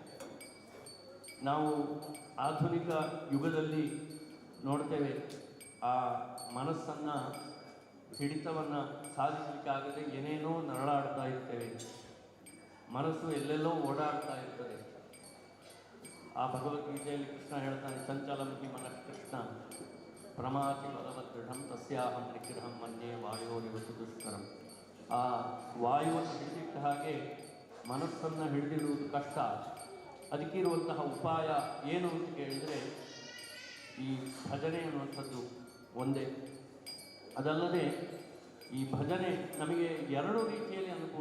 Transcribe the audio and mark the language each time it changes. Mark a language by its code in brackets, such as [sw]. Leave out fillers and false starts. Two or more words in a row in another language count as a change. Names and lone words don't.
[kn] ನಾವು ಆಧುನಿಕ ಯುಗದಲ್ಲಿ ನೋಡ್ತೇವೆ, ಆ ಮನಸ್ಸನ್ನು ಹಿಡಿತವನ್ನು ಸಾಧಿಸಲಿಕ್ಕಾಗದೆ ಏನೇನೋ ನರಳಾಡ್ತಾ ಇರ್ತೇವೆ. ಮನಸ್ಸು ಎಲ್ಲೆಲ್ಲೋ ಓಡಾಡ್ತಾ ಇರ್ತದೆ. ಆ ಭಗವದ್ಗೀತೆಯಲ್ಲಿ ಕೃಷ್ಣ ಹೇಳ್ತಾನೆ, [sa] ಚಂಚಲಂಕಿ ಮನಃ ಕೃಷ್ಣ ಪ್ರಮಾತಿ ಬಲವದೃಢಂ ತಸ್ಯಾಹಂ ನಿಗ್ರಹಂ ಮನ್ಯೇ ವಾಯೋರಿವತ್ತು ದುಷ್ಕರಂ. [kn] ಆ ವಾಯುವನ್ನು ಹಿಡಿದಿಟ್ಟ ಹಾಗೆ ಮನಸ್ಸನ್ನು ಹಿಡಿದಿಡುವುದು ಕಷ್ಟ. ಅದಕ್ಕಿರುವಂತಹ ಉಪಾಯ ಏನು ಅಂತ ಕೇಳಿದರೆ ಈ ಭಜನೆ ಅನ್ನುವಂಥದ್ದು ಒಂದೇ. ಅದಲ್ಲದೆ ಈ ಭಜನೆ ನಮಗೆ 2 ರೀತಿಯಲ್ಲಿ ಅನುಕೂಲ.